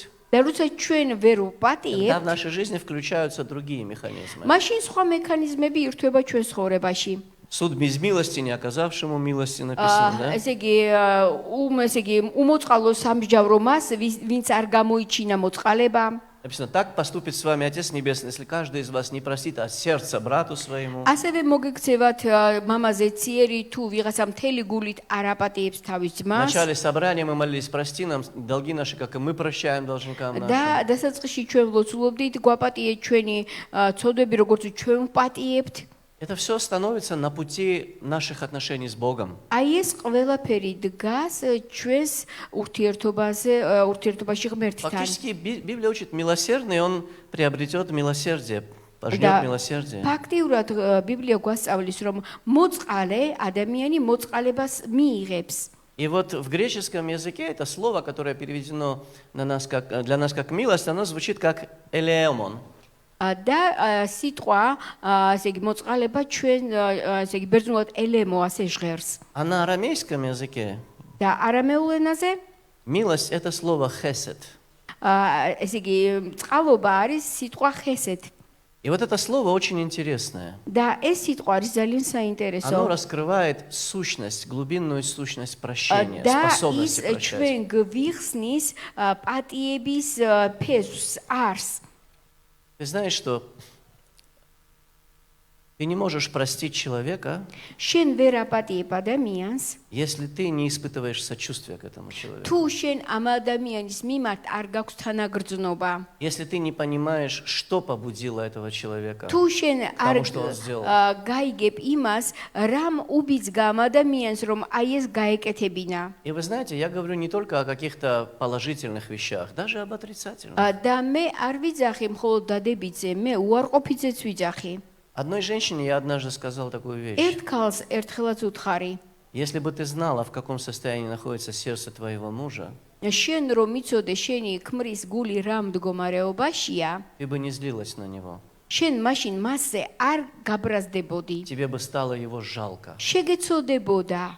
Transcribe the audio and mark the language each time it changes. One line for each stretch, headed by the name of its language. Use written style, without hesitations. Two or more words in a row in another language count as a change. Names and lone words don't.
Georgian: და როცა ჩვენ ვერ
Russian: тогда в
Georgian: ვპატიებთ,
Russian: нашей жизни включаются другие механизмы.
Georgian: მაშინ სხვა მექანიზმები ირთვება ჩვენ ცხოვრებაში.
Russian: Суд без милости, не оказавшему милости написано, да?
Georgian: ესე იგი, უმოწყალო სამსჯავრო მას, ვინც არ გამოიჩინა მოწყალება.
Russian: Написано, так поступит с вами Отец Небесный, если каждый из вас не простит от сердца брату своему.
Georgian: ასევე მოგექცევათ მამაზე ციერი თუ ვიღაცა მთელი გულით არ აპატიებს თავის
Russian: В
Georgian: ძმას.
Russian: начале собрания мы молились, прости нам долги наши, как и мы прощаем должникам
Georgian: და
Russian: нашим.
Georgian: დასაწყისში ჩვენ ვლოცულობდით გვაპატიეთ ჩვენი ცოდვები, როგორც ჩვენ ვპატიებთ.
Russian: Это все становится на пути наших отношений с Богом.
Georgian: აი ეს ყველაფერი დგას ჩვენს ურთიერთობაში ღმერთთან.
Russian: Фактически Библия учит милосердный, он приобретет милосердие, пожнет милосердие.
Georgian: ფაქტიურად ბიბლია გვასწავლის, რომ მოწყალე ადამიანი მოწყალებას მიიღებს.
Russian: И вот в греческом языке это слово, которое переведено для нас как милость, оно звучит как элеомон.
Georgian: და სიტყვა, ესე იგი მოწყალება ჩვენ, ესე იგი ბერძნულად ელემო ასე ჟღერს.
Russian: А на арамейском языке
Georgian: და არამეულ ენაზე,
Russian: милость это слово хесед.
Georgian: ესე იგი წყალობა არის ситყვა хесед.
Russian: И вот это слово очень интересное.
Georgian: და ეს სიტყვა არის ძალიან საინტერესო.
Russian: Оно раскрывает сущность, глубинную сущность прощения,
Georgian: და ის
Russian: способности прощать.
Georgian: ჩვენ გვიხსნის პატიების ფესვს, არს.
Russian: Ты знаешь, что ты не можешь простить человека,
Georgian: შენ ვერ აპატიებ ადამიანს,
Russian: если ты не испытываешь сочувствия к этому человеку.
Georgian: თუ შენ ამ ადამიანის მიმართ არ გაქვს თანაგრძნობა.
Russian: Если ты не понимаешь, что побудило этого человека.
Georgian: თუ შენ არ
Russian: что он сделал.
Georgian: გაიგებ იმას, რამ უბიძგა ამ ადამიანს, რომ აი ეს გაეკეთებინა.
Russian: И вы знаете, я говорю не только о каких-то положительных вещах, даже об отрицательных.
Georgian: და მე არ ვიძახი მხოლოდ დადებითზე, მე უარყოფითზეც ვიძახი.
Russian: Одной женщине я однажды сказал такую вещь.
Georgian: ერთ ქალს ერთხელაც უთხარი,
Russian: Если бы ты знала, в каком состоянии находится сердце твоего мужа,
Georgian: შენ რომ იცოდე შენი ქმრის гули რამ მდგომარეობაშია,
Russian: ты бы не злилась на него.
Georgian: შენ მაშინ მასზე არ გაბრაზდებოდი.
Russian: Тебе бы стало его жалко.
Georgian: შეგეცოდებოდა.